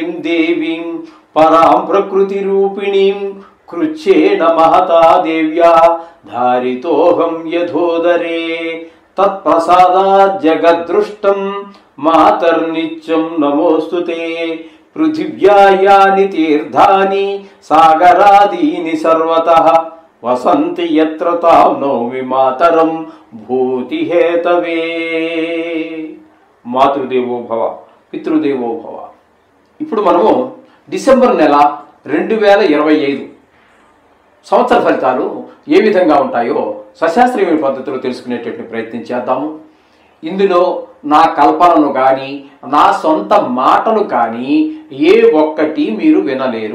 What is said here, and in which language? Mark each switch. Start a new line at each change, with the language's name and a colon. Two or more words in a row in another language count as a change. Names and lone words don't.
Sanskrit: देवीं परां प्रकृतिरूपिणीं कृच्छेन महता देव्या धारितोऽहं यथोदरे तत्प्रसादात् जगद्दृष्टं मातर्नित्यं नमोऽस्तुते पृथिव्या यानि तीर्थानि सागरादीनि सर्वतः वसन्ति यत्र तां नौमि मातरं भूतिहेतवे మాతృదేవో భవ పితృదేవో భవ.
Telugu: ఇప్పుడు మనము డిసెంబర్ నెల 2025 సంవత్సర ఫలితాలు ఏ విధంగా ఉంటాయో సశాస్త్రీయ పద్ధతిలో తెలుసుకునేటటువంటి ప్రయత్నం చేద్దాము. ఇందులో నా కల్పనను కానీ నా సొంత మాటలు కానీ ఏ ఒక్కటి మీరు వినలేరు.